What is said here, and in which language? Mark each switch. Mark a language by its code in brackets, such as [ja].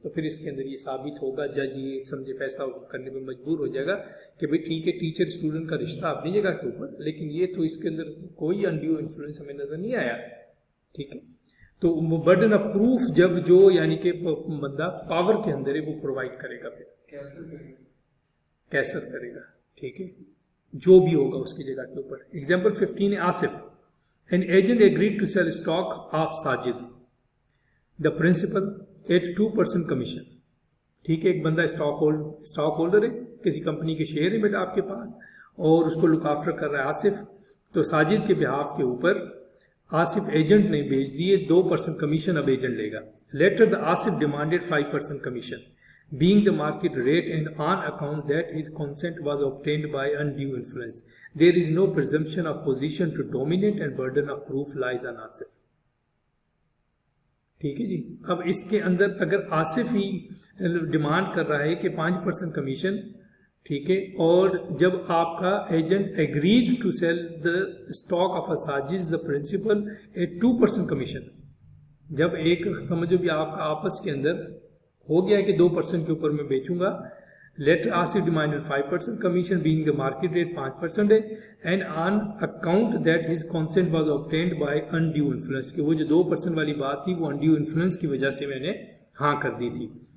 [ur] تو پھر اس کے اندر یہ ثابت ہوگا، جج یہ سمجھے فیصلہ کرنے میں مجبور ہو جائے گا کہ بھئی ٹھیک ہے ٹیچر اسٹوڈنٹ کا رشتہ اپنی جگہ کے اوپر، لیکن یہ تو اس کے اندر کوئی انڈیو انفلوئنس ہمیں نظر نہیں آیا، ٹھیک ہے. تو برڈن آف پروف جب جو یعنی کہ بندہ پاور کے اندر ہے وہ پرووائڈ کرے گا، پھر کیسر کرے گا، ٹھیک ہے، جو بھی ہوگا اس کی جگہ کے اوپر. ایگزامپل 15 ہے Asif. [en] An agent agreed to sell stock of Sajid, the principal, at 2% commission. [ur] ٹھیک ہے، ایک بندہ اسٹاک ہولڈر ہے، کسی کمپنی کے شیئر ہے بیٹا آپ کے پاس، اور اس کو لک آفٹر کر رہا ہے آصف. تو ساجد کے بہاف کے اوپر آصف ایجنٹ نے بیچ دیے، 2% کمیشن اب ایجنٹ لے گا. [en] Later the Asif demanded 5% commission, being the market rate and on account that his consent was obtained by undue influence. There is no presumption of position to dominate and burden of proof lies on Asif. [ur] ٹھیک ہے جی. اب اس کے اندر اگر آصف ہی demand کر رہا ہے کہ 5% commission, ٹھیک ہے، اور جب آپ کا agent [en] agreed to sell the stock of Sajid the principal at 2% commission، [ur] جب ایک سمجھو بھی آپ کا آپس کے اندر ہو گیا کہ 2% کے اوپر میں بیچوں گا، [en] later Asif demanded 5% commission being the market rate [ur] 5% ہے، [en] and on account that his consent was obtained by undue influence, [ur] کہ وہ جو 2% والی بات تھی وہ انڈیو انفلوئنس کی وجہ سے میں نے ہاں کر دی تھی.